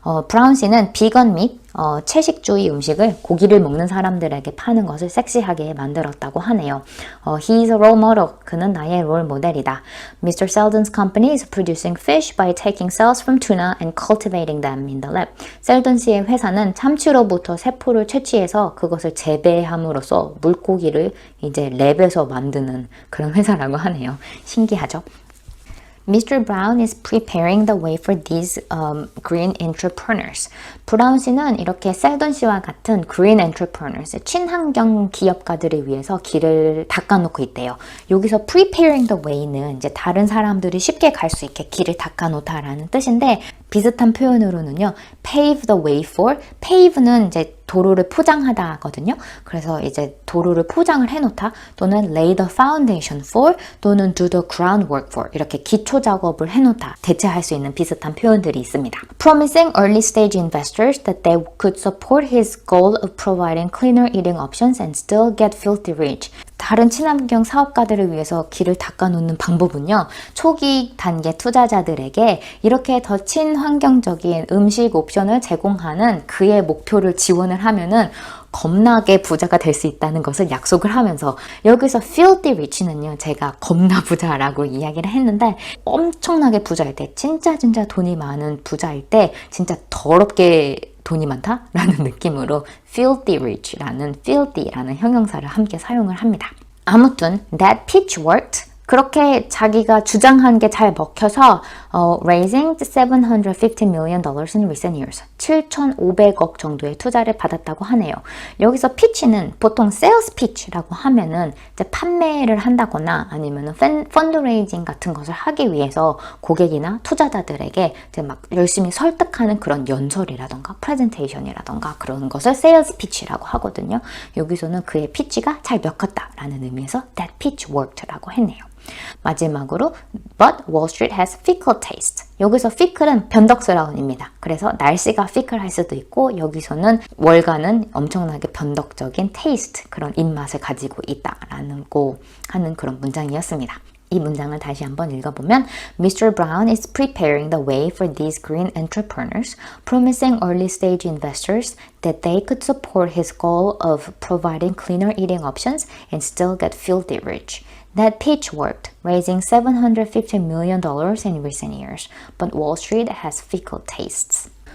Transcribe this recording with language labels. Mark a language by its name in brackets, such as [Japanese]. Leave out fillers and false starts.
[Korean] 브라운 씨는 비건 및 채식주의 음식을 고기를 먹는 사람들에게 파는 것을 섹시하게 만들었다고 하네요. [English] He is a role model. [Korean] 그는 나의 롤 모델이다. [English] Mr. Seldon's company is producing fish by taking cells from tuna and cultivating them in the lab. [Korean] 셀던 씨의 회사는 참치로부터 세포를 채취해서 그것을 재배함으로써 물고기를 이제 랩에서 만드는 그런 회사라고 하네요. 신기하죠? Mr. [English] Brown is preparing the way for these green entrepreneurs. [Korean] 브라운 씨는 이렇게 셀던 씨와 같은 green entrepreneurs, 친환경 기업가들을 위해서 길을 닦아놓고 있대요. 여기서 [English] preparing the way [Korean] 는 이제 다른 사람들이 쉽게 갈 수 있게 길을 닦아놓다라는 뜻인데 비슷한 표현으로는요, [English] pave the way for, [Korean] pave는 이제 도로를 포장하다 하거든요. 그래서 이제 도로를 포장을 해놓다 또는 [English] lay the foundation for [Korean] 또는 [English] do the groundwork for [Korean] 이렇게 기초 작업을 해놓다 대체할 수 있는 비슷한 표현들이 있습니다. [English] Promising early stage investors that they could support his goal of providing cleaner eating options and still get filthy rich. [Korean] 다른 친환경 사업가들을 위해서 길을 닦아놓는 방법은요, 초기 단계 투자자들에게 이렇게 더 친환경적인 음식 옵션을 제공하는 그의 목표를 지원을 하면은 겁나게 부자가 될 수 있다는 것을 약속을 하면서, 여기서 filthy rich는요, 제가 겁나 부자라고 이야기를 했는데 엄청나게 부자일 때, 진짜 돈이 많은 부자일 때 진짜 더럽게 돈이 많다라는 느낌으로 filthy rich라는 filthy라는 형용사를 함께 사용을 합니다. 아무튼 [English] that pitch worked. [Korean] 그렇게 자기가 주장한 게 잘 먹혀서 [English] raising $750 million in recent years. [Korean] 7,500억 정도의 투자를 받았다고 하네요. 여기서 피치는 보통 sales pitch라고 하면은 이제 판매를 한다거나 아니면은 펀드레이징 같은 것을 하기 위해서 고객이나 투자자들에게 이제 막 열심히 설득하는 그런 연설이라던가 프레젠테이션이라던가 그런 것을 sales pitch라고 하거든요. 여기서는 그의 피치가 잘 먹혔다라는 의미에서 [English] that pitch worked [Korean] 라고 했네요. 마지막으로 [English] But Wall Street has fickle taste. [Korean] 여기서 fickle은 변덕스러운입니다. 그래서 날씨가 fickle할 수도 있고 여기서는 월가는 엄청나게 변덕적인 taste, 그런 입맛을 가지고 있다라는 하는 그런 문장이었습니다. 이 문장을 다시 한번 읽어보면 Mr. [English] Brown is preparing the way for these green entrepreneurs, promising early stage investors that they could support his goal of providing cleaner eating options and still get filthy rich. That pitch worked, raising $750 million in recent years, but Wall Street has fickle tastes.